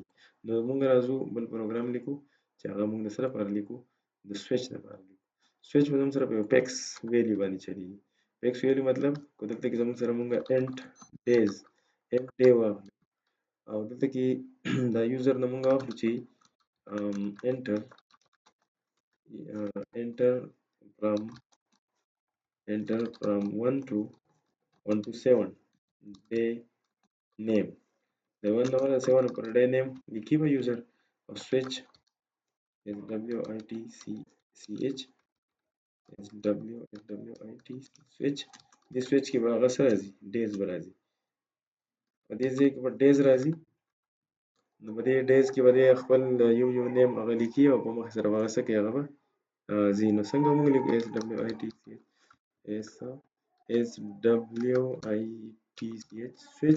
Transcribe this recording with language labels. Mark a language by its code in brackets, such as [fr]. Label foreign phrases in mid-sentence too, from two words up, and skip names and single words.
[ps] نو موږ راځو بل پروګرام لیکو چې هغه موږ د څه لپاره لیکو د سویچ لپاره لیکو. سویچ به زموږ سره په یو [en] fix value [ps] باندې چلیږي. [en] fix value [ps] مطلب که دلته کې زموږ سره موږ [en] int days int day [ps] واخلو او دلته کې دا یوزر نه موږ واخلو چې [en] enter from 1 to 7 day name [ps] د 1 نه 7 پر [en] day name [ps] لیکي به یوزر او [en] switch switch switch switch [ps] دې switch کې به هغه څه راځي days به راځي په دې ځای کې به ډیز راځي، نو په دې ډیز کې به دی خپل یو نیم هغه لیکي او په مخ سره به هغه څه کوي هغه به ځي. نو څنګه موږ لیکو [en] S W I T C H S W I T C H [ps] سویچ.